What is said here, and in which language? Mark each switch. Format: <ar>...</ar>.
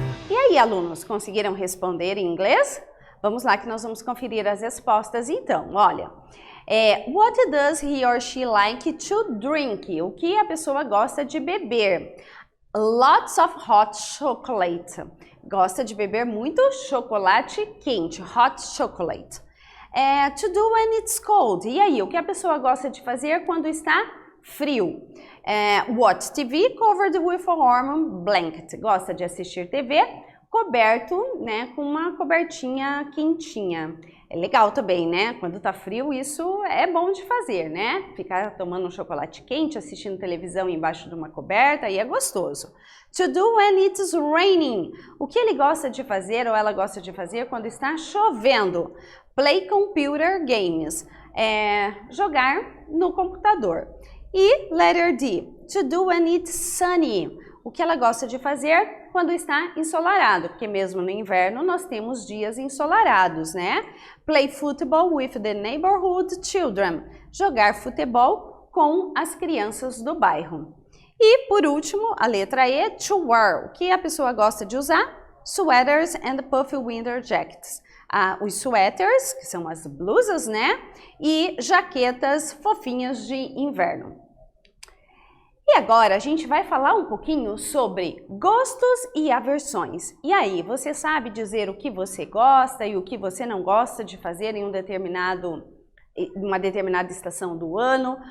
<pt>E aí, alunos, conseguiram responder em inglês? Vamos lá que nós vamos conferir as respostas então.</pt> <en>Olha, what does he or she like to drink?</en> <pt>O que a pessoa gosta de beber?</pt> <en>Lots of hot chocolate.</en> <pt>Gosta de beber muito chocolate quente, hot chocolate.</pt> <en>To do when it's cold.</en> <pt>E aí, o que a pessoa gosta de fazer quando está frio?</pt> <en>Watch TV covered with a warm blanket.</en> <pt>Gosta de assistir TV coberto, né, com uma cobertinha quentinha. É legal também, né? Quando tá frio, isso é bom de fazer, né? Ficar tomando um chocolate quente, assistindo televisão embaixo de uma coberta, aí é gostoso.</pt> <en>To do when it's raining.</en> <pt>O que ele gosta de fazer ou ela gosta de fazer quando está chovendo?</pt> <en>Play computer games.</en> <pt>Jogar no computador.</pt> <en>E letter D. To do when it's sunny.</en> <pt>O que ela gosta de fazer quando está ensolarado, porque mesmo no inverno nós temos dias ensolarados, né?</pt> <en>Play football with the neighborhood children.</en> <pt>Jogar futebol com as crianças do bairro. E por último, a letra E,</pt> <en>to wear.</en> <pt>O que a pessoa gosta de usar?</pt> <en>Sweaters and puffy winter jackets.</en> <pt>Os sweaters, que são as blusas, né? E jaquetas fofinhas de inverno. E agora a gente vai falar um pouquinho sobre gostos e aversões. E aí, você sabe dizer o que você gosta e o que você não gosta de fazer em uma determinada estação do ano?</pt>